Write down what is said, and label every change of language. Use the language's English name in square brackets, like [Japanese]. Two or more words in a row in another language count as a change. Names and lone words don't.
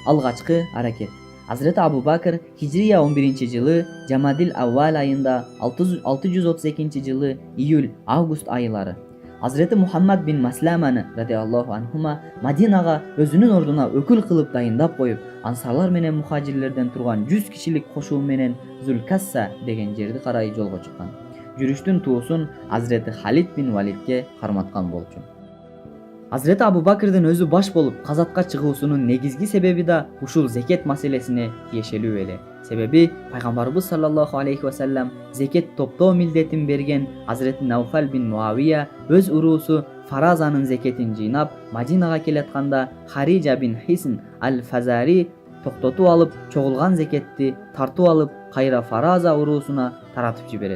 [Kyrgyz] Алгачкы аракет. Hazreti Abu Bakr Hicriye 11 жылы Jamadil Avval ayında 632 жылы июль-август ayları Hazreti Muhammad bin Maslamаны радиаллаху анхума Madinaga өзүнүн ордуна өкүл кылып дайындап коюп, ансарлар менен мухажирлерден турган 100 кишилик кошуу менен Зулкасса деген жерди карай жолго чыккан. Жүрүштүн туусун Hazreti Халид бин Валидке карматкан болчу. Hazreti Abu Bakrдын өзү баш болуп казатка чыгуусунун негизги себеби да ушул зекет маселесине тиешелүү эле. Себеби пайгамбарыбыз саллаллаху алейхи ва саллям зекет топтоо милдетин берген Hazreti Науфал бин Муавия өз уруусу Фаразанын зекетин жыйнап Мадинага келатканда Хариджа бин Хисн аль-Фазари токтотуп алып, чогулган зекетти тартып алып, кайра Фараза уруусуна таратып жиберет.